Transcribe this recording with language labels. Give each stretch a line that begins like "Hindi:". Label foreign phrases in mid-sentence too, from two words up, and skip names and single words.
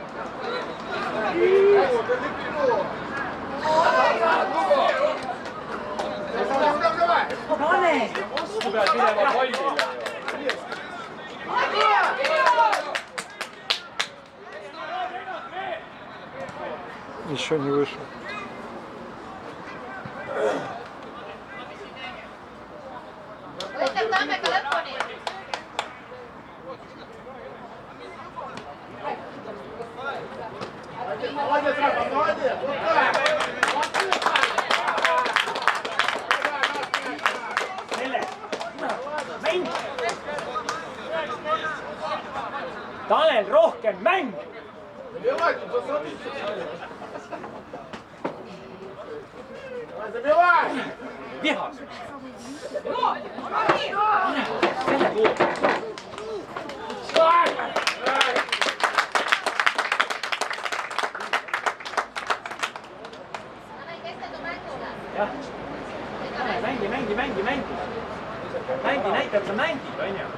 Russian: Давай!
Estonian: Pane! Sa pead minema pallile.
Russian: Еще не вышел.
Estonian: Võitleb Tammeka lõpuni.
Russian: Молодец, Рафа, молодец! Вот так!
Estonian: Mäng! Tanel, rohkem mäng!
Russian: Забивайте, посмотрите! Забивай!
Estonian: Vihas!
Russian: Ну, помоги!
Estonian: Tanel, keskendu mängule. Jah, mängi! Mängi, näita, et sa mängid, on ju.